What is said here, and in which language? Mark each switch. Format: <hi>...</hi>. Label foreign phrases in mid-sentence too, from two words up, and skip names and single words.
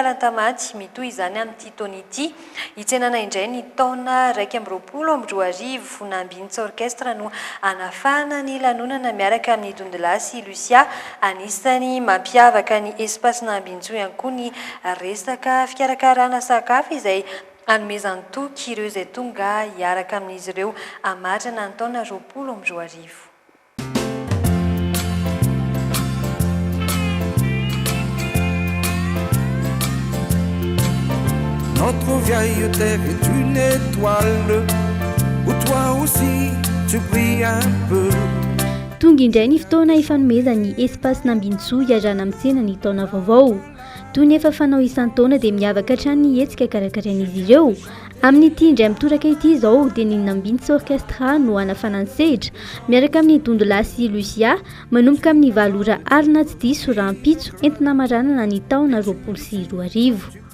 <mg>Talantamaty mitohy izany amin'ity taona ity hitsenana indray ny taona 2024 Nambintsy orchestre no anafana ny lanonana miaraka amin'ny Dondelasy Lucia anisany mampiavaka ny espace Nambinsoa ihany koa ny resaka fikarakarana sakafo izay anomezany toky ireo izay tonga hiaraka amin'izy ireo amatrana ny taona 2024.</mg> <fr>Notre vieille terre est une étoile où toi aussi tu brilles un peu.</fr> <mg>Tonga indray ny fotoana ifanomezany espace Nambinsoa hiarana amin'ny tsena ny taona vaovao. Toy ny efa fanao isan-taona dia miavaka hatrany ny hetsika karakarain'izy ireo. Amin'ity indray mitoraka ity izao dia ny Nambintsy orchestre no anafana ny sehatra miaraka amin'ny Dondelasy Lucia manomboka amin'ny 7 ora alina tsy diso raha ampitso entina maranana ny taona 2024.</mg>